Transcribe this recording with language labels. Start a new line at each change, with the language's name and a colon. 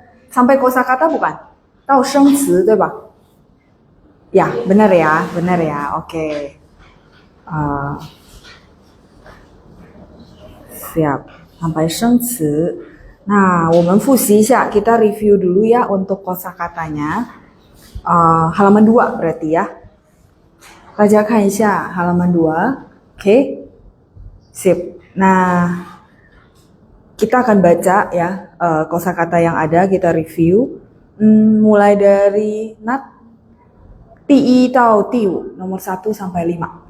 Indonesian: Sampai kosakata bukan? Tahu
Chinese: 生词对吧?
Indonesian: Ya, benar ya. Oke. Siap. Sampai 生词. Nah,
Chinese: 我们复习一下,
Indonesian: kita review dulu ya untuk kosakatanya. Halaman 2 berarti ya.
Chinese: 大家看一下
Indonesian: halaman 2. Oke. Sip. Nah, kita akan baca ya kosakata yang ada, kita review. Mulai dari nat ti
Chinese: 到第5,
Indonesian: nomor 1 sampai 5.